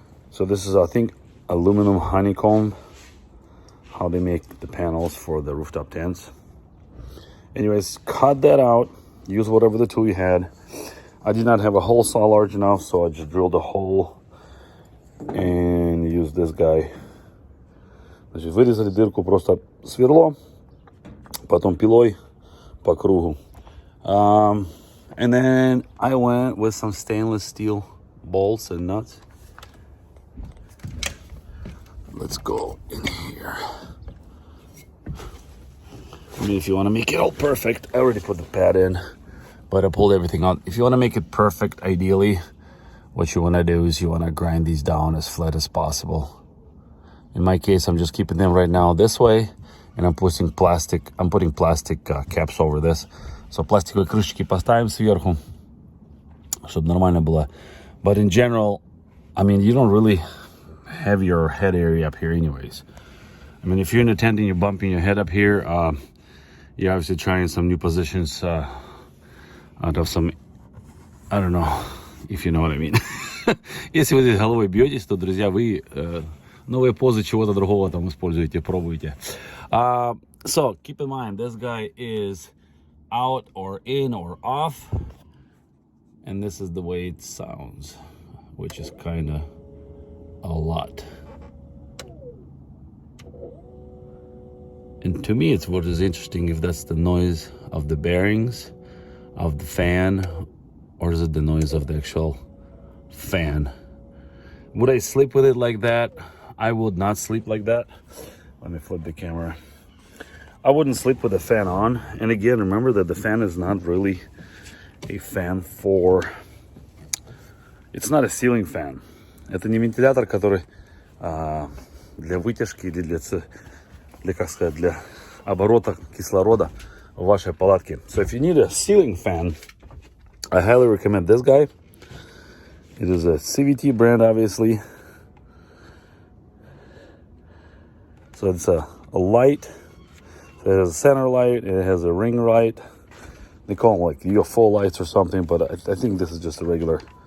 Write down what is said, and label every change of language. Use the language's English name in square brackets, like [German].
[English] So this is, I think, aluminum honeycomb, how they make the panels for the rooftop tents. Anyways, cut that out. Use whatever the tool you had. I did not have a hole saw large enough, so I just drilled a hole and used this guy. [Russian] Значит, вырезали дырку, просто сверло, потом пилой по кругу. [English] And then I went with some stainless steel bolts and nuts. Let's go in here. I mean, if you want to make it all perfect, I already put the pad in, but I pulled everything out. If you want to make it perfect, ideally, what you want to do is you want to grind these down as flat as possible. In my case, I'm just keeping them right now this way, and I'm putting plastic caps over this. [Russian] So пластиковые крышечки поставим сверху, чтобы нормально было. [English] But in general, I mean, you don't really have your head area up here anyways. I mean, if you're in a tent and you're bumping your head up here, you're obviously trying some new positions out of some, I don't know, if you know what I mean. [Russian] Если вы здесь головой бьетесь, то, друзья, вы новые позы чего-то другого там используете, пробуйте. [English] So, keep in mind, this guy is out or in or off. And this is the way it sounds, which is kind of a lot. And to me, it's what is interesting, if that's the noise of the bearings of the fan, or is it the noise of the actual fan? Would I sleep with it like that? I would not sleep like that. Let me flip the camera. I wouldn't sleep with the fan on. And again, remember that the fan is not really a fan for... It's not a ceiling fan. [Russian] Это не вентилятор, который для вытяжки или для оборота кислорода в вашей палатке. [English] So if you need a ceiling fan, I highly recommend this guy. It is a CVT brand, obviously. So it's a light. It has a center light. It has a ring light. They call them like UFO lights or something, but I think this is just a regular.